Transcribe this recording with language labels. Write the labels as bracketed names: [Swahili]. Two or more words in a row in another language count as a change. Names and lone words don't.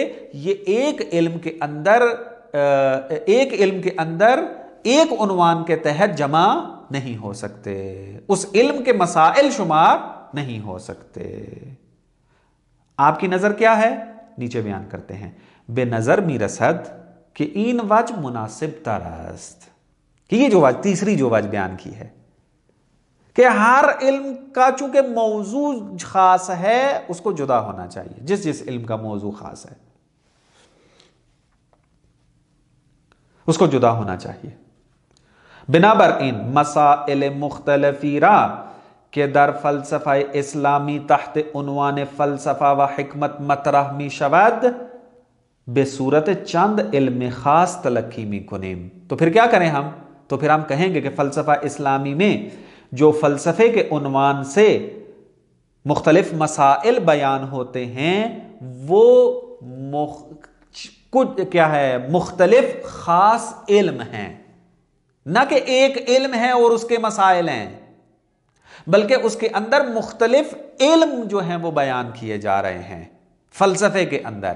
[Urdu] یہ ایک علم کے اندر ایک عنوان کے تحت جمع نہیں ہو سکتے، اس علم کے مسائل شمار نہیں ہو سکتے. آپ کی نظر کیا ہے؟ نیچے بیان کرتے ہیں. [Persian] بے نظر می رسد کہ این وجہ مناسب تر است. [Urdu] کہ یہ جو وجہ تیسری جو وجہ بیان کی ہے کہ ہر علم کا چونکہ موضوع خاص ہے اس کو جدا ہونا چاہیے، جس جس علم کا موضوع خاص ہے اس کو جدا ہونا چاہیے۔ [Persian] بنابراین مسائل مختلفی را کہ در فلسفہ اسلامی تحت عنوان فلسفہ و حکمت مطرح می شود بے صورت چند علم خاص تلقی می کنیم۔ [Urdu] تو پھر کیا کریں ہم؟ تو پھر ہم کہیں گے کہ فلسفہ اسلامی میں جو فلسفے کے عنوان سے مختلف مسائل بیان ہوتے ہیں وہ کیا ہے؟ مختلف خاص علم ہیں، نہ کہ ایک علم ہے اور اس کے مسائل ہیں، بلکہ اس کے اندر مختلف علم جو ہیں وہ بیان کیے جا رہے ہیں فلسفے کے اندر۔